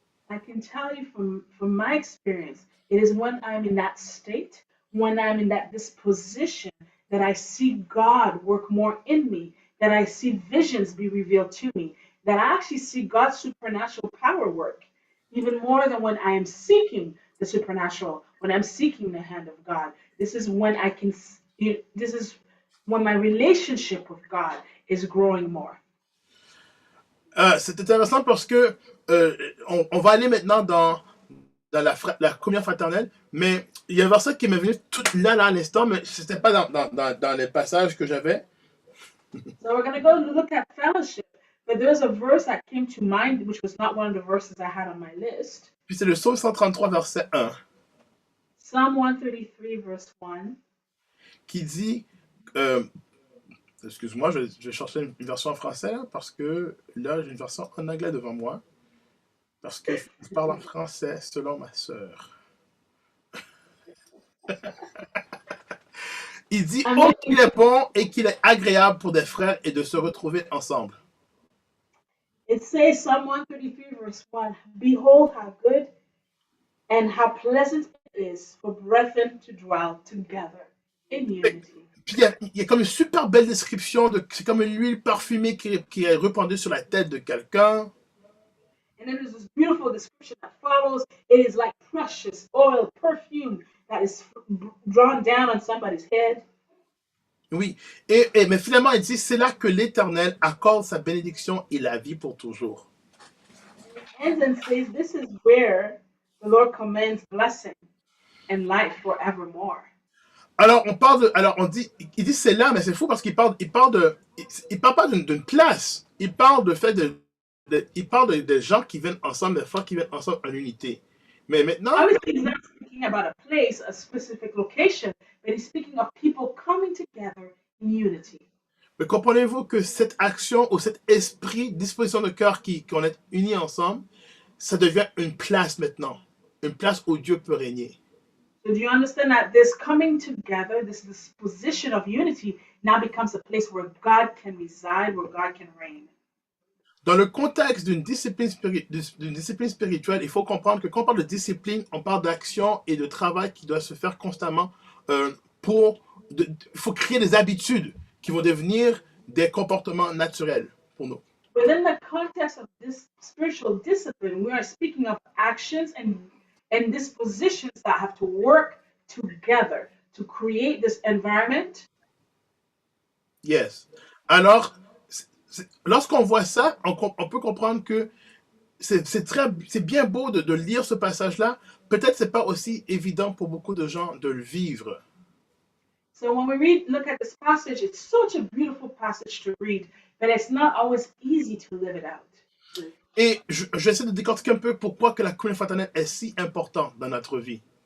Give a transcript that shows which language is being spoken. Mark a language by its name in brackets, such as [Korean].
[English] I can tell you from my experience, it is when I'm in that state, when I'm in that disposition, that I see God work more in me, that I see visions be revealed to me, that I actually see God's supernatural power work, even more than when I am seeking the supernatural, when I'm seeking the hand of God. This is when this is when my relationship with God is growing more. [French] C'est intéressant parce que on va aller maintenant dans la communion fraternelle, mais il y a un verset qui m'est venu tout là à l'instant, mais ce n'était pas dans les passages que j'avais. [English] So we're going to go look at fellowship, but there's a verse that came to mind, which was not one of the verses I had on my list. [French] Puis c'est le psaume 133, verset 1, [English] Psalm 133, verse 1. [French] qui dit, excuse-moi, je vais chercher une version en français, là, parce que là, j'ai une version en anglais devant moi, parce que je parle en français selon ma sœur. Il dit, oh, qu'il est bon et qu'il est agréable pour des frères et de se retrouver ensemble. [English] It says, Psalm 133, verse 1, behold how good and how pleasant it is for brethren to dwell together in unity. [French] Puis il y a comme une super belle description, c'est comme une huile parfumée qui est répandue sur la tête de quelqu'un. [English] And then there's this beautiful description that follows. It is like precious oil, perfume that is drawn down on somebody's head. [French] Oui, mais finalement, il dit, c'est là que l'Éternel accorde sa bénédiction et la vie pour toujours. [English] And then says, this is where the Lord commands blessing and life forevermore. [French] Alors, il dit c'est là, mais c'est fou parce qu'il parle pas d'une place. Il parle il parle de gens qui viennent ensemble, des frères qui viennent ensemble en unité. Mais maintenant, [English] obviously, he's not speaking about a place, a specific location, but he's speaking of people coming together in unity. [French] mais comprenez-vous que cette action ou cet esprit, disposition de cœur qu'on est unis ensemble, ça devient une place maintenant, une place où Dieu peut régner. [English] So do you understand that this coming together, this position of unity, now becomes a place where God can reside, where God can reign? [French] Dans le contexte d'une discipline spirituelle, il faut comprendre que quand on parle de discipline, on parle d'action et de travail qui doit se faire constamment il faut créer des habitudes qui vont devenir des comportements naturels pour nous. [English] Within the context of this spiritual discipline, we are speaking of actions and dispositions that have to work together to create this environment. Yes. [French] Alors, lorsqu'on voit ça, on peut comprendre que c'est bien beau de lire ce passage-là. Peut-être c'est pas aussi évident pour beaucoup de gens de le vivre. [English] So when we look at this passage, it's such a beautiful passage to read, but it's not always easy to live it out. [French] Et j'essaie de décortiquer un peu pourquoi que la communion fraternelle est si importante dans notre vie.